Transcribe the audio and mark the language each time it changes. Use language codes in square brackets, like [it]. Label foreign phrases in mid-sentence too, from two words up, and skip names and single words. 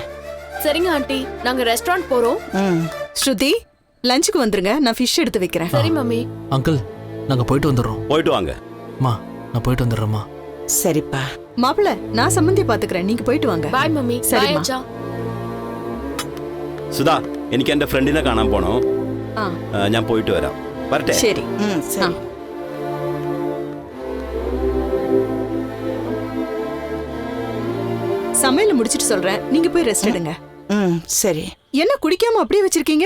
[ta] சரிங்க ஆண்டி, நாங்க ரெஸ்டாரண்ட் போறோம். ஸ்ருதி, லஞ்சுக்கு வந்துருங்க, நான் ஃபிஷ் எடுத்து வைக்கிறேன். சரி மம்மி. அங்கிள், நாங்க போயிட்டு வந்துடுறோம். போயிட்டு வாங்க. அம்மா, நான் போயிட்டு வந்துடுறேம்மா. சரிப்பா. மாப்பிள, நான் சம்மந்தி பாத்துக்கிறேன், நீங்க போயிட்டு வாங்க. [en] Bye mummy. [ta] சரிம்மா. அச்சா. [ml] സുധാ, എനിക്ക് എന്റെ ഫ്രണ്ടിനെ കാണാൻ പോണോ? ഞാൻ പോയിട്ട് വരാം. വരട്ടെ? ശരി. [ta] சரி. சமையல முடிச்சிட்டு சொல்றேன், நீங்க போய் ரெஸ்ட் எடுங்க. சரி. என்ன குடிக்காம அப்படியே வச்சிருக்கீங்க?